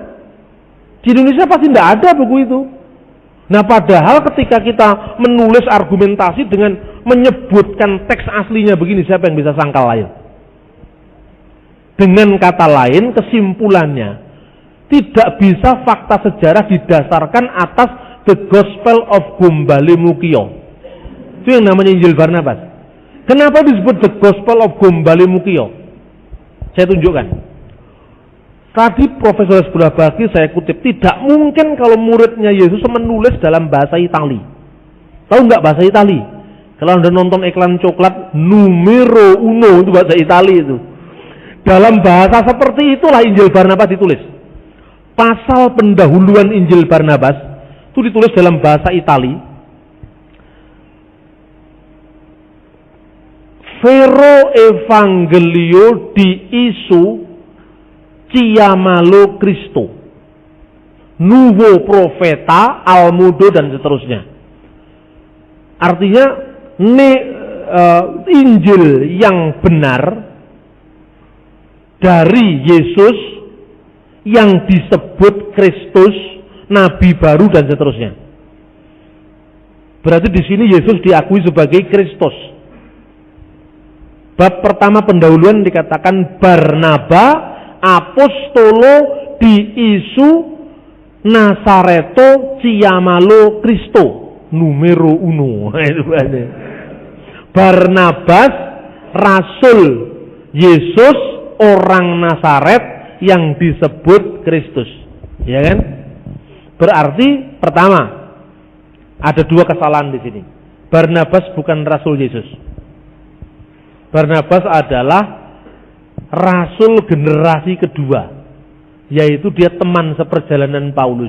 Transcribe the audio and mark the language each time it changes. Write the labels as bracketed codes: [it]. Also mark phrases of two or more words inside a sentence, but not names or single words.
[id] Di Indonesia pasti tidak ada buku itu. Nah padahal ketika kita menulis argumentasi dengan menyebutkan teks aslinya begini, siapa yang bisa sangkal lain? Dengan kata lain, kesimpulannya tidak bisa fakta sejarah didasarkan atas the Gospel of Gombale Mukio. Itu yang namanya Injil Barnabas. Kenapa disebut the Gospel of Gombale Mukio? Saya tunjukkan. Tadi Profesor Sebulah Bagi saya kutip, tidak mungkin kalau muridnya Yesus menulis dalam bahasa Itali. Tahu nggak bahasa Itali? Kalau Anda nonton iklan coklat, [it] numero uno [id] itu bahasa Itali itu. Dalam bahasa seperti itulah Injil Barnabas ditulis. Pasal pendahuluan Injil Barnabas itu ditulis dalam bahasa Itali. [it] Vero Evangelio di Isu Chiamalo Cristo, Nuovo Profeta, Almudo [id] dan seterusnya. Artinya Injil yang benar dari Yesus yang disebut Kristus, Nabi baru dan seterusnya. Berarti di sini Yesus diakui sebagai Kristus. Bab pertama pendahuluan dikatakan [it] Barnaba Apostolo di Isu Nasareto Chiamalo Cristo numero uno. [id] Barnabas Rasul Yesus orang Nasaret yang disebut Kristus, ya kan? Berarti pertama ada 2 kesalahan di sini. Barnabas bukan Rasul Yesus. Barnabas adalah Rasul generasi kedua, yaitu dia teman seperjalanan Paulus.